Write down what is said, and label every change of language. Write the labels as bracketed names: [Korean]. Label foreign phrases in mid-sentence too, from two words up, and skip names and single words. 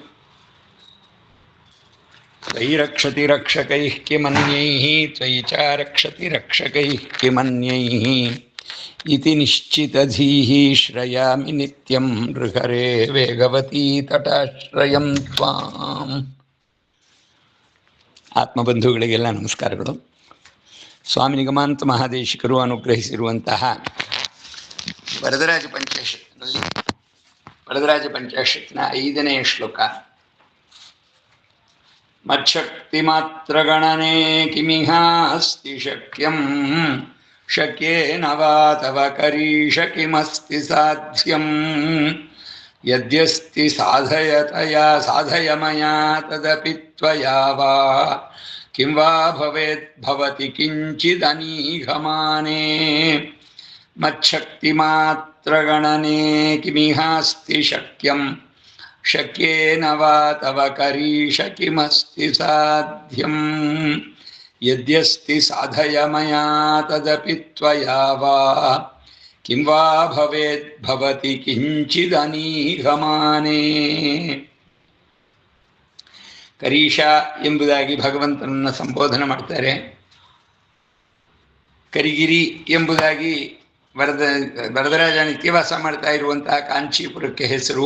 [Sanskrit] त्वयि रक्षति रक्षकैः किमन्यैः त्वयि च रक्षति रक्षकैः किमन्यैः इति निश्चितधीः श्रयामि नित्यं नृहरे वेगवती तटाश्रयं त्वाम्। [Kannada] ಆತ್ಮಬಂಧುಗಳಿಗೆಲ್ಲ ನಮಸ್ಕಾರಗಳು. ಸ್ವಾಮಿ ನಿಗಮಾಂತ ಮಹಾದೇಶಿಕರು ಅನುಗ್ರಹಿಸಿರುವಂತಹ ವರದರಾಜ ಪಂಚಾಶತ್ನಲ್ಲಿ ವರದರಾಜ ಪಂಚಾಶತ್ನ 5ನೇ ಶ್ಲೋಕ. [Sanskrit] मच्छक्ति मात्र गणने किमिहास्ति शक्यं शक्येन वा तव करीश किमस्ति साध्यं यद्यस्ति साधयतया साधय मया तदपि त्वया वा किं वा भवेत् भवति किंचिदनीघमाने. मच्छक्ति मात्र गणने किमिहास्ति शक्यं शक्येन वा तव करीश किमस्ति साध्यं यद्यस्ति साधय मया तदपि त्वया वा किं वा भवेत् भवति किंचिदनीघमाने. [Kannada] ಕರೀಶ ಎಂಬುದಾಗಿ ಭಗವಂತನನ್ನು ಸಂಬೋಧನೆ ಮಾಡ್ತಾರೆ. ಕರಿಗಿರಿ ಎಂಬುದಾಗಿ ವರದರಾಜ ನಿತ್ಯವಾಸ ಮಾಡ್ತಾ ಇರುವಂತಹ ಕಾಂಚೀಪುರಕ್ಕೆ ಹೆಸರು.